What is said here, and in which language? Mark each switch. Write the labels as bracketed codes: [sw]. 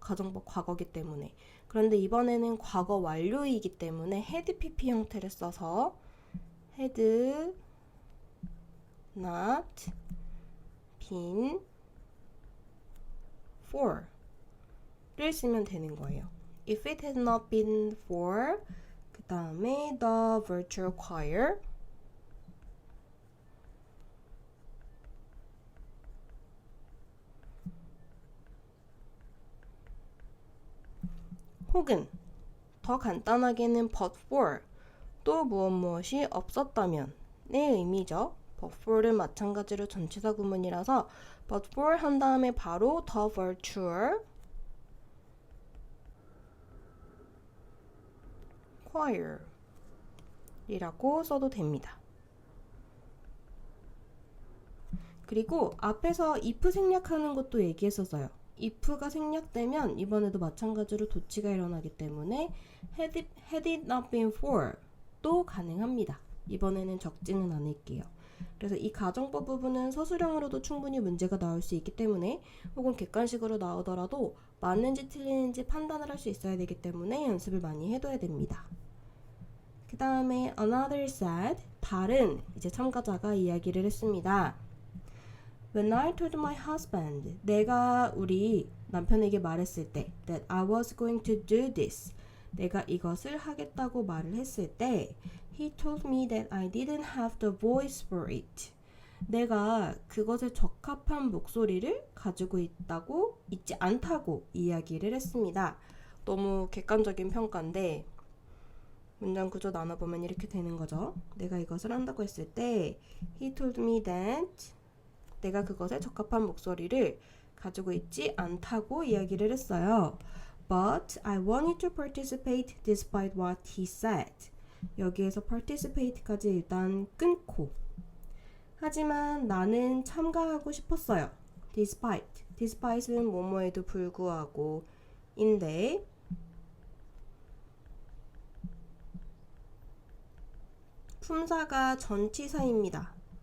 [ko] 가정법 과거기 때문에. 그런데 이번에는 과거 완료이기 때문에 had pp 형태를 써서 [en] had not been for [ko] 를 쓰면 되는 거예요. [en] If it had not been for [ko] 그 다음에 [en] the virtual choir 혹은 [ko] 더 간단하게는 but for, 또 무엇이 없었다면 의 의미죠. but for는 마찬가지로 전치사 구문이라서 but for 한 다음에 바로 the virtual choir 이라고 써도 됩니다. 그리고 앞에서 if 생략하는 것도 얘기했었어요. if가 생략되면 이번에도 마찬가지로 도치가 일어나기 때문에 [en] had it not been for [ko] 도 가능합니다. 이번에는 적지는 않을게요. 그래서 이 가정법 부분은 서술형으로도 충분히 문제가 나올 수 있기 때문에 혹은 객관식으로 나오더라도 맞는지 틀리는지 판단을 할 수 있어야 되기 때문에 연습을 많이 해둬야 됩니다. 그 다음에 [en] another said, [ko] 다른 이제 참가자가 이야기를 했습니다. [en] When I told my husband, [ko] 내가 우리 남편에게 말했을 때 [en] that I was going to do this, [ko] 내가 이것을 하겠다고 말을 했을 때 [en] He told me that I didn't have the voice for it. [ko] 내가 그것에 적합한 목소리를 가지고 있지 않다고 이야기를 했습니다. 너무 객관적인 평가인데 문장 구조 나눠보면 이렇게 되는 거죠. 내가 이것을 한다고 했을 때 [en] He told me that [ko] 내가 그것에 적합한 목소리를 가지고 있지 않다고 이야기를 했어요. [en] But I wanted to participate despite what he said. [ko] 여기에서 participate까지 일단 끊고 하지만 나는 참가하고 싶었어요. despite는 뭐뭐에도 불구하고 인데 품사가 전치사입니다.